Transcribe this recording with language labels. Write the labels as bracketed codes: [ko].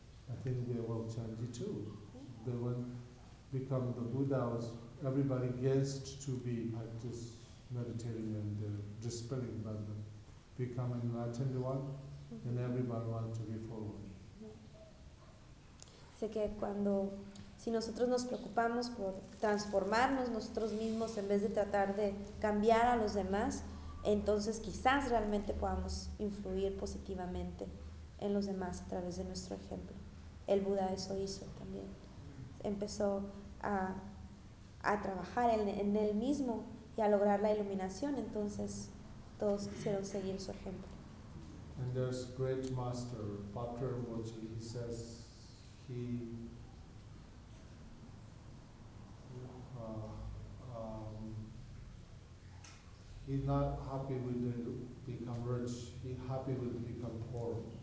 [en] I think they will change you too. Okay. They will become the Buddhas. Everybody gets to be practice meditating and dispelling, but become enlightened one, and everybody wants to be following. [es] Sé que cuando si nosotros nos preocupamos por transformarnos nosotros mismos en vez de tratar de cambiar a los demás, entonces quizás realmente podamos influir positivamente en los demás a través de nuestro ejemplo. El Buda eso hizo también. Empezó a trabajar en él mismo y a lograr la iluminación, entonces todos quisieron seguir su ejemplo. [en] And there's great master, Bhatra Mochi, he says he's not happy with the become rich, he's happy with the become poor.